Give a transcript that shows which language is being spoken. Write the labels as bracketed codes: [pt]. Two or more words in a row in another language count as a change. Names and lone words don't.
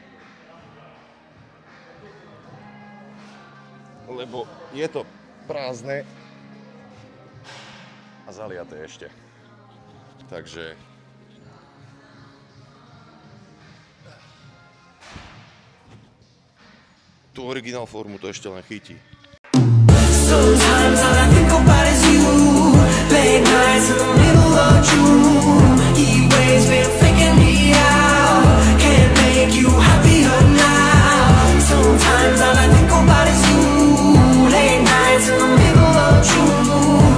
[sk] Lebo je to prázdne a zaliaté ešte. Takže tú originál formu to ešte len chytí. [en] Sometimes all I think about is you. Late nights in the middle of June. Heat waves been faking me out. Can't make you happier now. Sometimes all I think about is you. Late nights in the middle of June.